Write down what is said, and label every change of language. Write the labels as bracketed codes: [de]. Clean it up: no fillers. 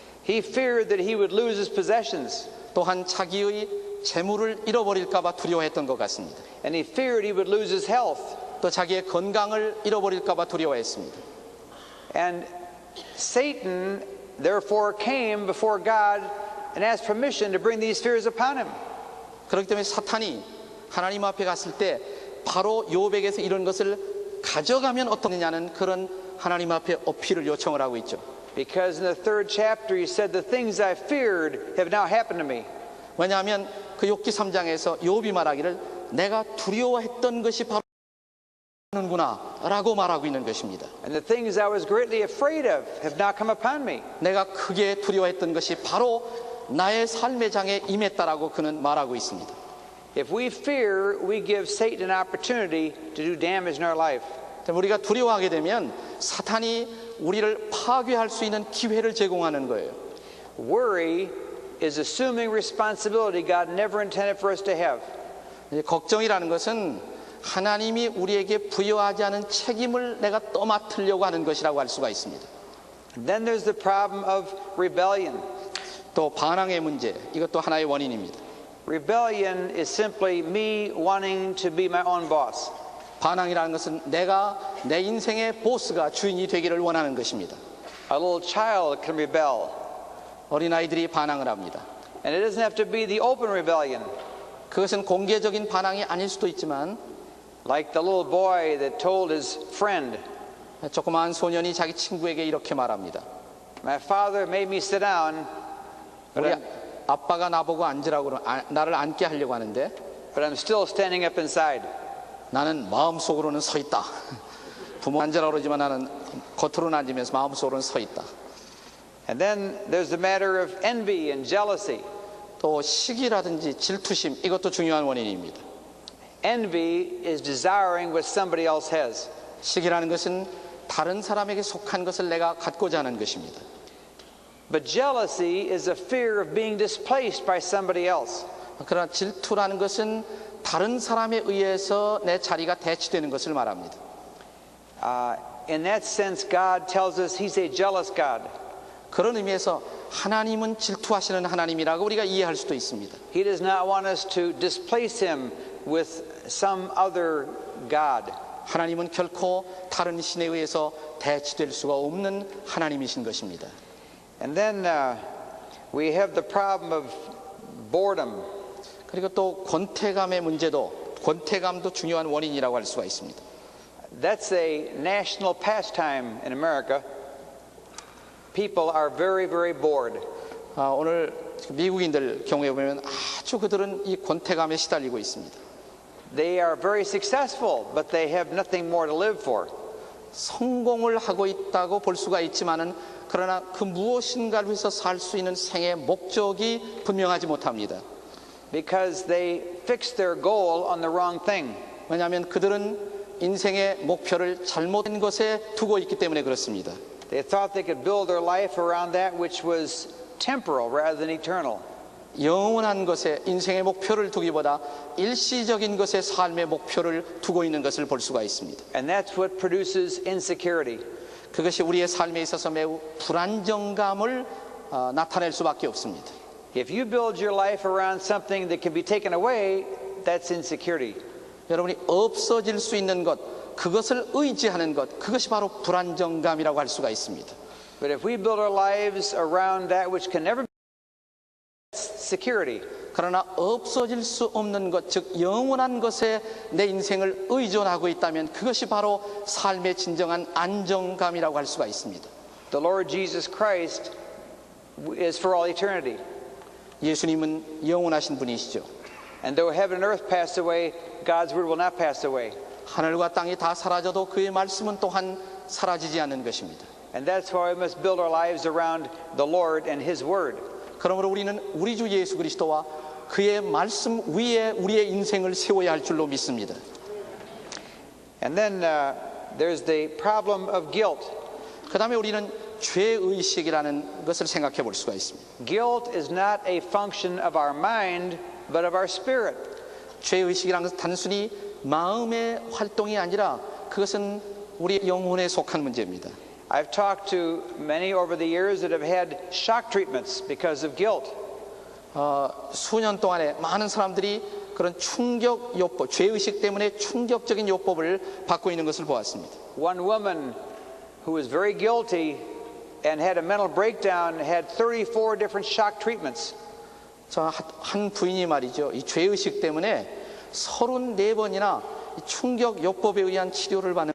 [en] He feared that he would lose his possessions. [ko] 또한 자기의 재물을 잃어버릴까 봐 두려워했던 것 같습니다. [en] And he feared he would lose his health. [ko] 또 자기의 건강을 잃어버릴까 봐 두려워했습니다. [en] And Satan therefore came before God and asked permission to bring these fears upon him. [ko] 그렇기 때문에 사탄이 하나님 앞에 갔을 때 바로 욥에게서 이런 것을 가져가면 어떻느냐는 그런 하나님 앞에 어필을 요청을 하고 있죠. [en] Because in the 3rd chapter he said the things I feared have now happened to me. [ko] 왜냐하면 그 욥기 3장에서 욥이 말하기를 내가 두려워했던 것이 바로 하는구나 라고 말하고 있는 것입니다. [en] And the things I was greatly afraid of have now come upon me. [ko] 내가 크게 두려워했던 것이 바로 나의 삶의 장에 임했다라고 그는 말하고 있습니다. [en] If we fear, we give Satan an opportunity to do damage in our life. [ko] 우리가 두려워하게 되면 사탄이 우리를 파괴할 수 있는 기회를 제공하는 거예요. [en] Worry is assuming responsibility God never intended for us to have. [ko] 걱정이라는 것은 하나님이 우리에게 부여하지 않은 책임을 내가 떠맡으려고 하는 것이라고 할 수가 있습니다. [en] Then there's the problem of rebellion. [ko] 또 반항의 문제, 이것도 하나의 원인입니다. [en] Rebellion is simply me wanting to be my own boss. [ko] 반항이라는 것은 내가 내 인생의 보스가 주인이 되기를 원하는 것입니다. [en] A little child can rebel. [ko] 어린아이들이 반항을 합니다. [en] And it doesn't have to be the open rebellion. [ko] 그것은 공개적인 반항이 아닐 수도 있지만 [en] Like the little boy that told his friend, [ko] 조그마한 소년이 자기 친구에게 이렇게 말합니다. [en] My father made me sit down, [ko] 우리 아빠가 나보고 앉으라고 나를 앉게 하려고 하는데 [en] but I'm still standing up inside. [ko] 나는 마음속으로는 서 있다. 부모 앉으라고 그러지만 나는 겉으로는 앉으면서 마음속으로는 서 있다. [en] And then there's the matter of envy and jealousy. [ko] 또 시기라든지 질투심, 이것도 중요한 원인입니다. [en] Envy is desiring what somebody else has. [ko] 시기라는 것은 다른 사람에게 속한 것을 내가 갖고자 하는 것입니다. [en] But jealousy is a fear of being displaced by somebody else. [ko] 그러나 질투라는 것은 다른 사람에 의해서 내 자리가 대치되는 것을 말합니다. [en] In that sense, God tells us He's a jealous God. [ko] 그런 의미에서 하나님은 질투하시는 하나님이라고 우리가 이해할 수도 있습니다. [en] He does not want us to displace Him with some other God. [ko] 하나님은 결코 다른 신에 의해서 대치될 수가 없는 하나님이신 것입니다. [en] And then we have the problem of boredom. [ko] 그리고 또 권태감의 문제도, 권태감도 중요한 원인이라고 할 수가 있습니다. [en] That's a national pastime in America. people are very, very bored. [ko] 오늘 미국인들 경우에 보면 아주 그들은 이 권태감에 시달리고 있습니다. [en] They are very successful, but they have nothing more to live for. [ko] 성공을 하고 있다고 볼 수가 있지만은 그러나 그 무엇인가를 위해서 살 수 있는 생의 목적이 분명하지 못합니다. [en] Because they fix their goal on the wrong thing. [ko] 왜냐하면 그들은 인생의 목표를 잘못된 것에 두고 있기 때문에 그렇습니다. [en] They thought they could build their life around that which was temporal rather than eternal. [ko] 영원한 것에 인생의 목표를 두기보다 일시적인 것에 삶의 목표를 두고 있는 것을 볼 수가 있습니다. [en] And that's what produces insecurity. [ko] 그것이 우리의 삶에 있어서 매우 불안정감을 나타낼 수밖에 없습니다. [en] If you build your life around something that can be taken away, that's insecurity. [ko] 여러분이 없어질 수 있는 것, 그것을 의지하는 것, 그것이 바로 불안정감이라고 할 수가 있습니다. [en] But if we build our lives around that which can never be, that's security. [ko] 그러나 없어질 수 없는 것, 즉 영원한 것에 내 인생을 의존하고 있다면 그것이 바로 삶의 진정한 안정감이라고 할 수가 있습니다. [en] The Lord Jesus Christ is for all eternity. [ko] 예수님은 영원하신 분이시죠. [en] And though heaven and earth pass away, God's word will not pass away. [ko] 하늘과 땅이 다 사라져도 그의 말씀은 또한 사라지지 않는 것입니다. [en] And that's why we must build our lives around the Lord and His word. [ko] 그러므로 우리는 우리 주 예수 그리스도와 그의 말씀 위에 우리의 인생을 세워야 할 줄로 믿습니다. [en] And then there's the problem of guilt. [ko] 그 다음에 우리는 죄의식이라는 것을 생각해 볼 수가 있습니다. [en] Guilt is not a function of our mind, but of our spirit. [ko] 죄의식이라는 것은 단순히 마음의 활동이 아니라 그것은 우리 영혼에 속한 문제입니다. [en] I've talked to many over the years that have had shock treatments because of guilt. [ko] 수년 동안에 많은 사람들이 그런 충격 요법, 죄의식 때문에 충격적인 요법을 받고 있는 것을 보았습니다. [en] One woman who was very guilty and had a mental breakdown had 34 different shock treatments. [ko] 한 부인이 말이죠. 이 죄의식 때문에 34번이나 충격 요법에 의한 치료를 받는